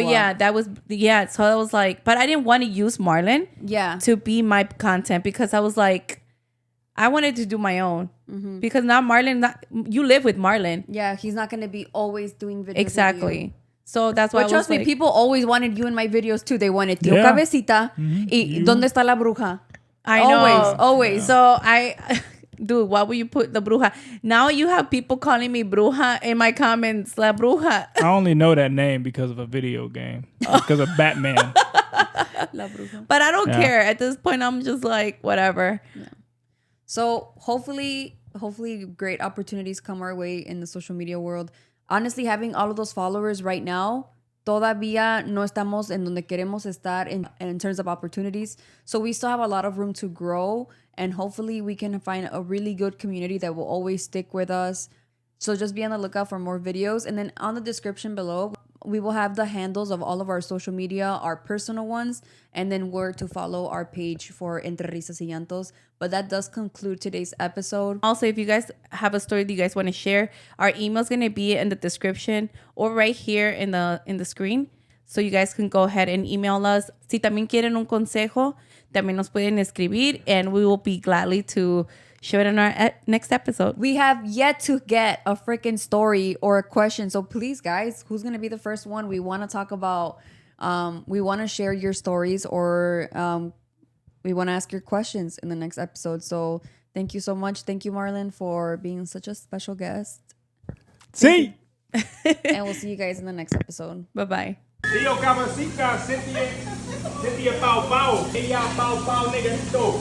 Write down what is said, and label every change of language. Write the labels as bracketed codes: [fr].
[en] Yeah, that was, So I was like, but I didn't want to use Marlin to be my content, because I was like, I wanted to do my own. Because now Marlin, you live with Marlin. Yeah, he's not going to be always doing videos. Exactly. So that's why but trust me, people always wanted you in my videos too. They wanted Tío Cabecita y [es] ¿Dónde está la bruja? [en] I know. Always. So dude, why would you put the bruja? Now you have people calling me bruja in my comments, la bruja. I only know that name because of a video game, because of Batman. La bruja. But I don't care. At this point, I'm just like, whatever. Yeah. So hopefully great opportunities come our way in the social media world. Honestly, having all of those followers right now, [es] todavía no estamos en donde queremos estar [en] in terms of opportunities. So we still have a lot of room to grow, and hopefully we can find a really good community that will always stick with us. So just be on the lookout for more videos. And then on the description below, we will have the handles of all of our social media, our personal ones, and then where to follow our page for Entre Risas y Llantos. But that does conclude today's episode. Also, if you guys have a story that you guys want to share, our email is going to be in the description or right here in the screen. So you guys can go ahead and email us. [es] Si también quieren un consejo, también nos pueden escribir, [en] and we will be gladly to share it in our next episode. We have yet to get a freaking story or a question. So please, guys, who's going to be the first one? We want to talk about, we want to share your stories, or we want to ask your questions in the next episode. So thank you so much. Thank you, Marlon, for being such a special guest. See? And we'll see you guys in the next episode. Bye-bye. Tío Cabecita, Cynthia Pau Pau. Ella Pau Pau, nigga.